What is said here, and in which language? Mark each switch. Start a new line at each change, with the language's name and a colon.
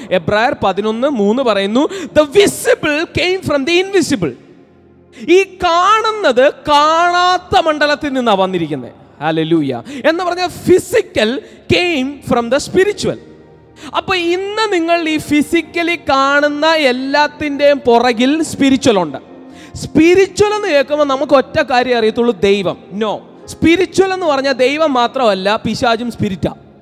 Malayalam: എബ്രായർ 11:3 പറയുന്നു,
English: the visible came from the invisible.
Malayalam: ഈ കാണുന്നത് കാണാത്ത മണ്ഡലത്തിൽ നിന്നാണ് വന്നിരിക്കുന്നത്. ഹല്ലേലൂയ. എന്ന് പറഞ്ഞാൽ
English: Physical came from the spiritual.
Malayalam: അപ്പൊ ഇന്ന് നിങ്ങൾ ഈ ഫിസിക്കലി കാണുന്ന എല്ലാത്തിൻ്റെയും പുറകിൽ സ്പിരിച്വൽ ഉണ്ട്. സ്പിരിച്വൽ എന്ന് കേൾക്കുമ്പോൾ നമുക്ക് ഒറ്റ കാര്യം അറിയത്തുള്ളൂ, ദൈവം. നോ, സ്പിരിച്വൽ എന്ന് പറഞ്ഞാൽ ദൈവം മാത്രമല്ല, പിശാചും സ്പിരിറ്റാ.